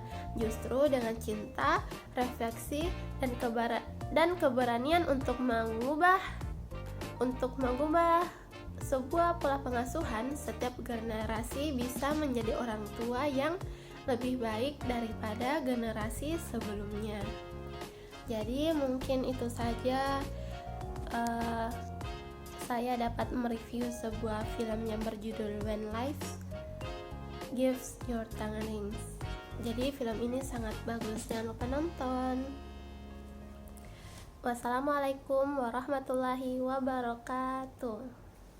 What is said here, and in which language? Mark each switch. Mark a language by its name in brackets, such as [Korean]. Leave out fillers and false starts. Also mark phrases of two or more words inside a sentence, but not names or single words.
[Indonesian] Justru dengan cinta, refleksi, dan keberanian untuk mengubah sebuah pola pengasuhan, setiap generasi bisa menjadi orang tua yang lebih baik daripada generasi sebelumnya. Jadi mungkin itu saja saya dapat mereview sebuah film yang berjudul When Life Gives You Tangerines. Jadi film ini sangat bagus, jangan lupa nonton. [Arabic] والسلام عليكم ورحمة الله وبركاته.